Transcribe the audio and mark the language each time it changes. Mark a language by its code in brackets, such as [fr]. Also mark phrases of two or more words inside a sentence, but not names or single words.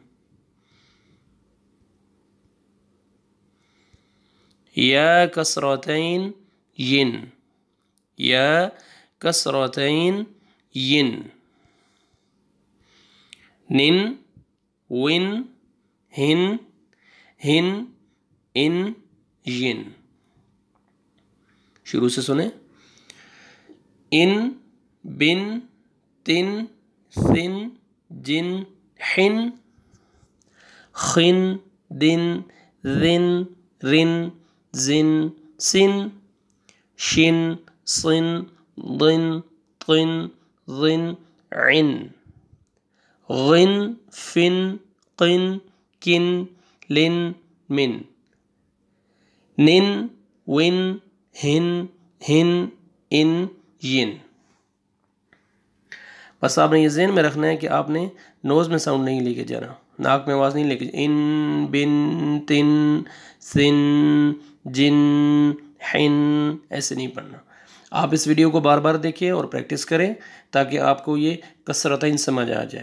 [ar] یا کسرتین ین، یا کسرتین ین، نن ون ہن ہن ان ین، [ur] شروع سے سنیں، [ar] ان بن تن سن جن حن، خن دن ذن رن زن سن، شن صن ضن طن ظن عن، غن فن قن کن لن من، نن ون ہن ہن ان ین۔ [ur] بس آپ نے یہ ذہن میں رکھنا ہے کہ آپ نے نوز میں ساؤنڈ نہیں لے کے جانا، ناک میں آواز نہیں لے کے، [ar] ان بن تن سن جن حن [ur] ایسے نہیں پڑھنا۔ آپ اس ویڈیو کو بار بار دیکھیں اور پریکٹس کریں تاکہ آپ کو یہ کسرتین سمجھ آ جائے۔